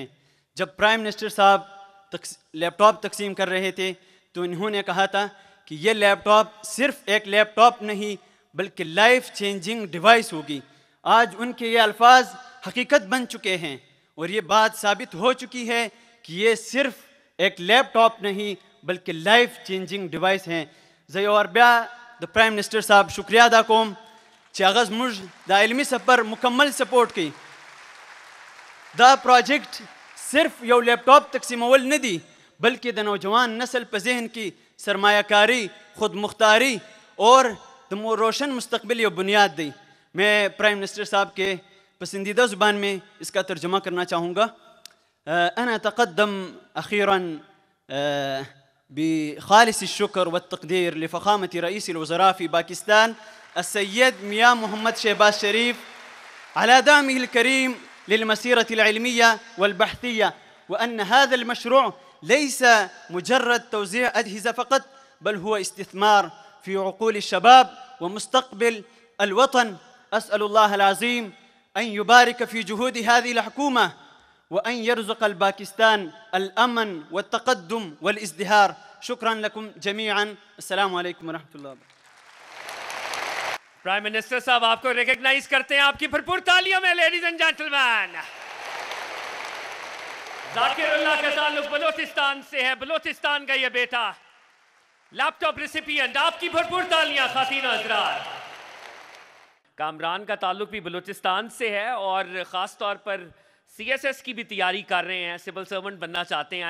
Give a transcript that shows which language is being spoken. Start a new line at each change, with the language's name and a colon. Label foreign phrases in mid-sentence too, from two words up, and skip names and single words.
Urdu: جب
English: prime minister
Urdu: صاحب لیپ ٹاپ تقسیم کر رہے تھے تو انہوں نے کہا تھا کہ یہ لیپ ٹاپ صرف ایک لیپ ٹاپ نہیں بلکہ
English: life changing device
Urdu: ہوگی. آج ان کے یہ الفاظ حقیقت بن چکے ہیں اور یہ بات ثابت ہو چکی ہے کہ یہ صرف ایک لیپ ٹاپ نہیں بلکہ
English: life changing device
Urdu: ہیں.
Pashto: زیو اربیا دا
English: prime minister
Pashto: صاحب شکریہ ادا کوم چې هغه زموږ د علمي سفر مکمل سپورټ کوي. دا پروجیکٹ صرف یو لیپ ٹاپ تقسیمول نه دی بلکہ د نوجوان نسل په
Urdu: ذہن کی
Pashto: سرمایہ کاری، خود مختاری اور د روشن مستقبل یو بنیاد دی.
Urdu: میں
English: prime minister
Urdu: صاحب کے پسندیدہ زبان میں اس کا ترجمہ کرنا چاہوں گا.
Arabic: انا اتقدم اخیرا بخالص الشكر والتقدير لفخامة رئيس الوزراء في باكستان السيد مياں محمد شہباز شریف على دعمه الكريم للمسيرة العلمية والبحثية، وأن هذا المشروع ليس مجرد توزيع أجهزة فقط بل هو استثمار في عقول الشباب ومستقبل الوطن. أسأل الله العظيم أن يبارك في جهود هذه الحكومة وأن يرزق الباكستان الأمن والتقدم والازدهار. شكرا لكم جميعا. السلام عليكم ورحمة الله وبركاته.
English: prime minister
Urdu: صاحب آپ کو ریکگنائز کرتے ہیں آپ کی بھرپور تالیوں میں.
English: ladies and gentlemen,
Urdu: ذاکر اللہ کا تعلق بلوچستان سے ہے. بلوچستان کا یہ بیٹا
English: laptop recipient.
Urdu: آپ کی بھرپور تالیاں خواتین و حضرات. کامران کا تعلق بھی بلوچستان سے ہے اور خاص طور پر
English: CSS
Urdu: کی بھی تیاری کر رہے ہیں،
English: civil servant
Urdu: بننا چاہتے ہیں.